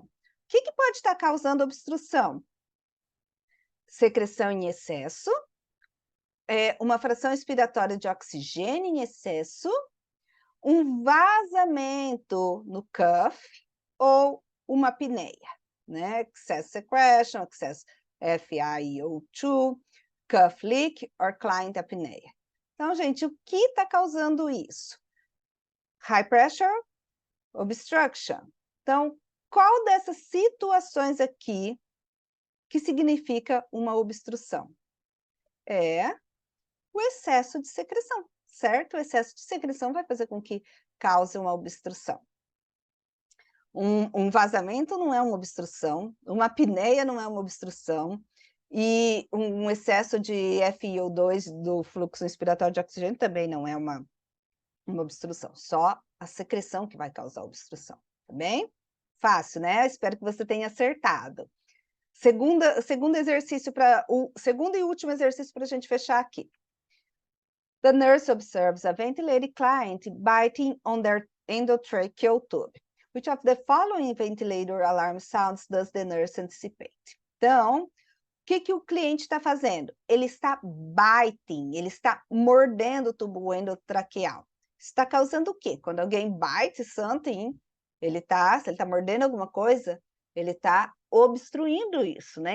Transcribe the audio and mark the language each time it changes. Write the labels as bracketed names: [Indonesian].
[Portuguese] O que pode estar causando obstrução? Secreção em excesso, uma fração expiratória de oxigênio em excesso, um vazamento no cuff ou uma apneia, né? [English] Excess secretion, excess FiO2, cuff leak or client apnea. [Portuguese] Então, gente, o que está causando isso? [English] High pressure, obstruction. [Portuguese] Então, qual dessas situações aqui que significa uma obstrução? É o excesso de secreção, certo? O excesso de secreção vai fazer com que cause uma obstrução. Um vazamento não é uma obstrução, uma apneia não é uma obstrução, e um excesso de FiO2 do fluxo inspiratório de oxigênio também não é uma obstrução, só a secreção que vai causar obstrução, tá bem? Fácil, né? Espero que você tenha acertado. Segundo exercício o segundo e último exercício para a gente fechar aqui. [English] The nurse observes a ventilated client biting on their endotracheal tube. Which of the following ventilator alarm sounds does the nurse anticipate? [Portuguese] Então, o que o cliente está fazendo? Ele está biting, ele está mordendo o tubo endotraqueal. Está causando o quê? Quando alguém [English] bite something, [Portuguese] se ele está mordendo alguma coisa, ele está obstruindo isso, né?